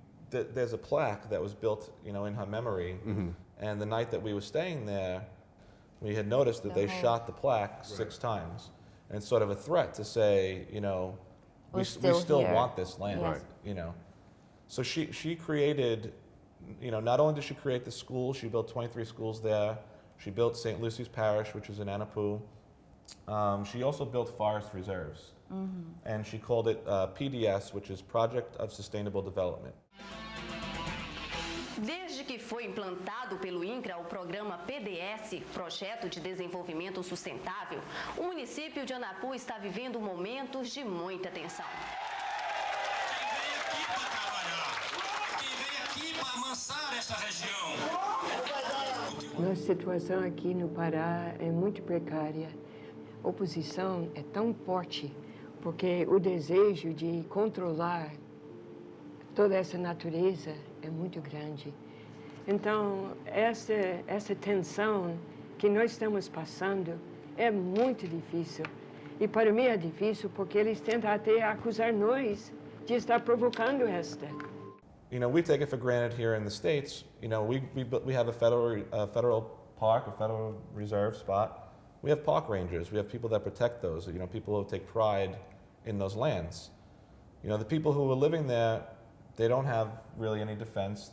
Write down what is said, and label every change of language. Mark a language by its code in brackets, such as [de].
[en] There's a plaque that was built, in her memory. And the night that we were staying there, we had noticed that they shot the plaque 6 times, and it's sort of a threat to say, we still want this land, So she created, not only did she create the school, she built 23 schools there. She built St. Lucy's Parish, which is in Anapu. She also built forest reserves, and she called it PDS, which is Project of Sustainable Development. [pt] Desde que foi implantado pelo INCRA o programa PDS, Projeto de Desenvolvimento Sustentável, o município de Anapu está vivendo momentos de muita tensão. Quem vem aqui para amansar essa região? Nossa situação aqui no Pará é muito precária. A oposição é tão forte, porque o desejo de controlar toda essa natureza é muito grande. Então, essa tensão que nós estamos passando é muito difícil. E para mim é difícil porque eles tentam até acusar nós de estar provocando esta. [en] We take it for granted here in the States. We have a federal park, a federal reserve spot. We have park rangers. We have people that protect those. People who take pride in those lands. The people who are living there, they don't have really any defense.